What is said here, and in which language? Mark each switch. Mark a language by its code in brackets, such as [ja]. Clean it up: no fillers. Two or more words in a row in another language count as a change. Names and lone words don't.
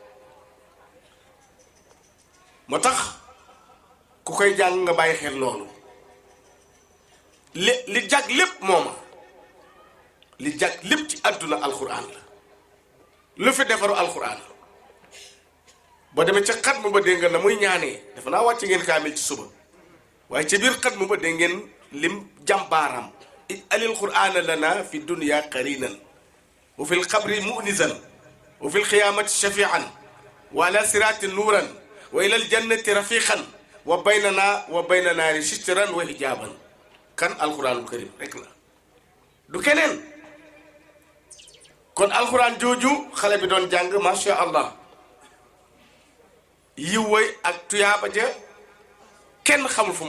[wo] moo tax ku koy jàng nga bàyyi xel loolu li jag lépp mooma li jag lépp ci àdduna alxuraan la lu fi defaru alxuraan boo demee ca xatmu ba dégg nga na muy ñaanee dafa naa wàcc ngeen kaamil ci suba waaye ci biir xatmu ba dégg ngeen lim jàmbaaram [ar] اجعل القرآن لنا في الدنيا قرينا وفي القبر مؤنسا وفي القيامة شفيعا وعلى الصراط نورا وإلى الجنة رفيقا وبيننا وبين النار سترا وحجابا [wo] kan [ar] القرآن الكريم [wo] rek la du keneen kon alquran jooju xale bi doon jàng [ar] ما شاء الله [wo] yiw way ak tuyaaba ja kenn xamul fu